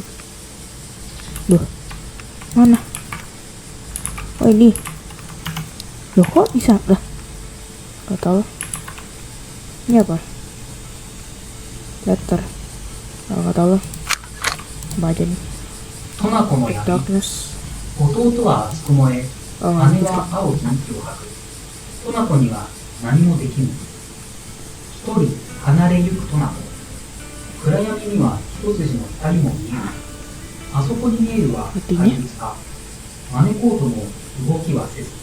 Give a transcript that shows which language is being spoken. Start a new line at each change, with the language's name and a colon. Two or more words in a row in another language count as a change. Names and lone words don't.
Indonesian: Loh, mana? Oh ini. Loh kok bisa? Lah, gak tau. Ini apa? Letter. Gak tau lah. Coba aja nih.
Japanese: トナコの闇
English: Darkness.
Japanese: 弟はあそこ燃え、姉は青き息を吐く。トナコには何もできぬ。一人離れゆくトナコ。暗闇には一筋の二人も見える。あそこに見えるは怪物か。招こうとも動きはせず。